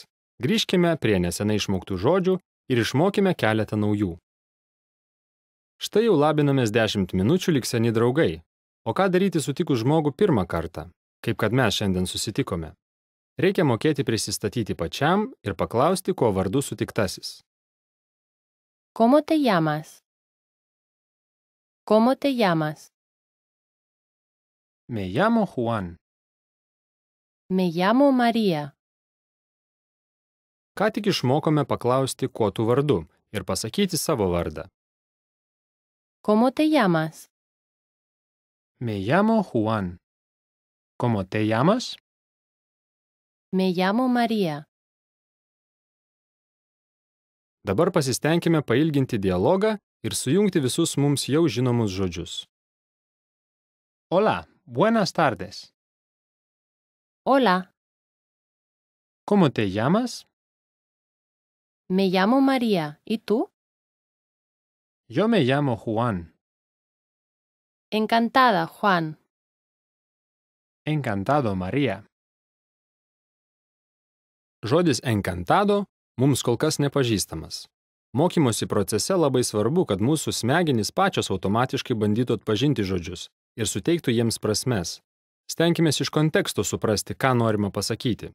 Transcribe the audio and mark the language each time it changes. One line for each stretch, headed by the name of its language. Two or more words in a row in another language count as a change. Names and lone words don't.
Lithuanian: Grįžkime prie nesenai išmoktų žodžių ir išmokime keletą naujų. Štai jau labinamės 10 minučių lyg seni draugai. O ką daryti sutikus žmogų pirmą kartą, kaip kad mes šiandien susitikome? Reikia mokėti prisistatyti pačiam ir paklausti, kuo vardu sutiktasis.
Spanish: ¿Cómo te llamas? ¿Cómo te llamas? Me llamo Juan. Me llamo María.
Lithuanian: Ką tik išmokome paklausti, kuo tu vardu ir pasakyti savo vardą.
Spanish: ¿Cómo te llamas? Me llamo Juan. ¿Cómo te llamas? Me llamo María.
Lithuanian: Dabar pasistengime pailginti dialogą ir sujungti visus mums jau žinomus žodžius.
Spanish: Hola, buenas tardes. Hola, ¿Cómo te llamas? me llamo María. ¿Y tú? Yo me llamo Juan. Encantada, Juan. Encantado, María.
Lithuanian: Žodis encantado mums kol kas nepažįstamas. Mokymosi procese labai svarbu, kad mūsų smegenys pačios automatiškai bandytų atpažinti žodžius ir suteiktų jiems prasmes. Stenkimės iš konteksto suprasti, ką norima pasakyti.